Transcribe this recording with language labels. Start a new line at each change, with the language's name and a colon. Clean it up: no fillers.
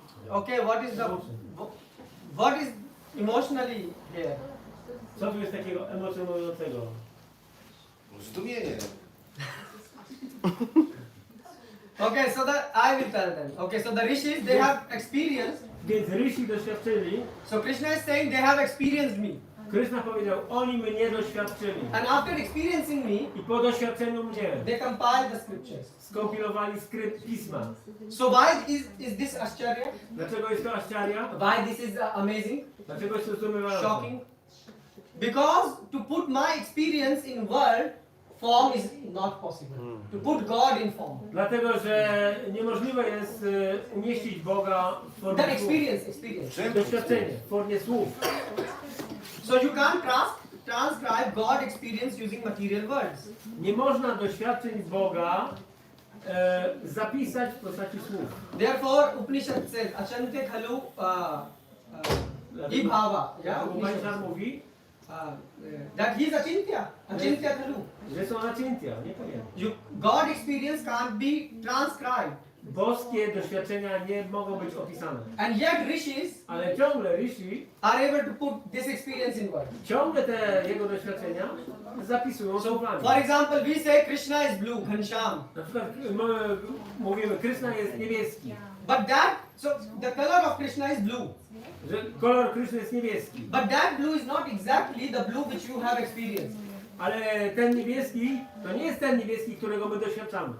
English: Okay, what is emotionally here?
Polish: Co tu jest takiego emocjonującego? Zdumienie.
English: Okay, so I will tell them. Okay, so the rishis they have experienced.
Polish: Więc Rishi doświadczyli.
English: So Krishna is saying they have experienced me.
Polish: Kryszna powiedział, oni mnie doświadczyli.
English: And after experiencing me,
Polish: I po doświadczeniu mnie
English: they compiled the scriptures.
Polish: skompilowali skrypt pisma.
English: So why is this Ashcharya?
Polish: Dlaczego jest to Ashcharya?
English: Why this is amazing?
Polish: Dlaczego jest to zdumiewające?
English: Shocking? Because to put my experience in world form is not possible. To put God in form.
Polish: Dlatego, że niemożliwe jest umieścić Boga w formie
English: That
Polish: słów.
English: experience.
Polish: Doświadczenie w formie słów.
English: So you can't transcribe God experience using material words.
Polish: Nie można doświadczeń Boga zapisać w postaci słów.
English: Therefore, Upanishad says,
Sanskrit: Achante khalu ibhava.
English: Yeah,
Polish: Upanishad mówi,
English: that he is achintya.
Sanskrit: Achintya khalu.
Polish: że są achintya, nie powiem.
English: God experience can't be transcribed.
Polish: Boskie doświadczenia nie mogą być opisane.
English: And yet rishis
Polish: Ale ciągle Rishi
English: are able to put this experience in words.
Polish: ciągle te jego doświadczenia zapisują słowami.
English: For example, we say Krishna is blue, Ghanshyam.
Polish: Na przykład mówimy, Krishna jest niebieski.
English: But the color of Krishna is blue.
Polish: Że kolor Krishna jest niebieski.
English: But that blue is not exactly the blue which you have experienced.
Polish: Ale ten niebieski to nie jest ten niebieski, którego my doświadczamy.